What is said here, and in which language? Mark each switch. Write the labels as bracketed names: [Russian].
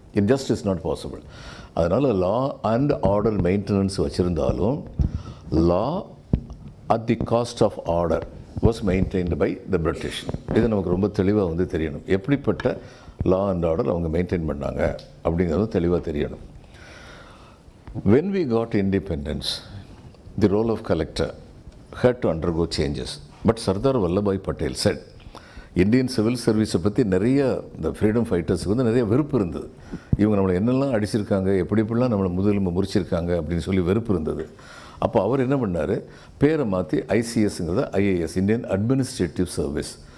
[English] It just is not possible. [Tamil] அதனால் [English] law and order maintenance [Tamil] வச்சுருந்தாலும் [English] Law at the cost of order was maintained by the British. [Tamil] இது நமக்கு ரொம்ப தெளிவாக வந்து தெரியணும். எப்படிப்பட்ட லா அண்ட் ஆர்டர் அவங்க மெயின்டைன் பண்ணாங்க அப்படிங்கிறது தெளிவாக தெரியணும். [English] When we got independence, the role of collector had to undergo changes. But Sardar Vallabhbhai Patel said, [Tamil] Indian civil சர்வீஸை பற்றி நிறைய இந்த ஃப்ரீடம் ஃபைட்டர்ஸுக்கு வந்து நிறைய வெறுப்பு இருந்தது. இவங்க நம்மளை என்னெல்லாம் அடிச்சிருக்காங்க, எப்படிலாம் நம்மளை முதலும்பு முறிச்சிருக்காங்க அப்படின்னு சொல்லி வெறுப்பு இருந்தது. அப்போ அவர் என்ன பண்ணார்? பேரை மாற்றி ஐசிஎஸ்ங்கிறத ஐஏஎஸ், இந்தியன் அட்மினிஸ்ட்ரேட்டிவ் சர்வீஸ்.